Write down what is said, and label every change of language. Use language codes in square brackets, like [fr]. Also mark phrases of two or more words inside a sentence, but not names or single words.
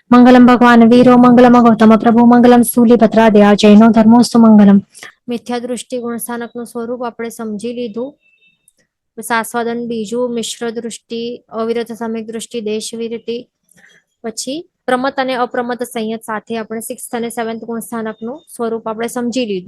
[sa] मंगलम भगवान वीरो मंगलम गौतम प्रभु मंगलम स्थूलिभद्रादया जैनो धर्मोस्तु મંગલમ. [gu] મિથ્યા દૃષ્ટિ ગુણસ્થાનકનું સ્વરૂપ આપણે સમજી લીધું. સાસ્વાદન બીજું, મિશ્ર દૃષ્ટિ, અવિરત સમ્યક દૃષ્ટિ, દેશ વિરતિ, પછી પ્રમત અને અપ્રમત સંયત સાથે આપણે 6th અને 7th ગુણસ્થાનકનું સ્વરૂપ આપણે સમજી લીધું.